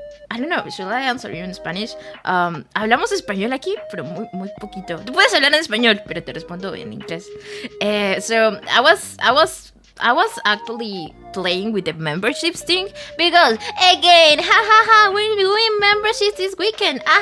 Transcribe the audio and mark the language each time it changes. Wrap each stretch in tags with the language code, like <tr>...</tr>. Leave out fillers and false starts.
<en>I don't know, should I answer you in Spanish?</en> <es>Hablamos español aquí, pero muy poquito. Tú puedes hablar en español, pero te respondo en inglés.</es> <en>So I was actually playing with the memberships thing because again, we're doing memberships this weekend.</en>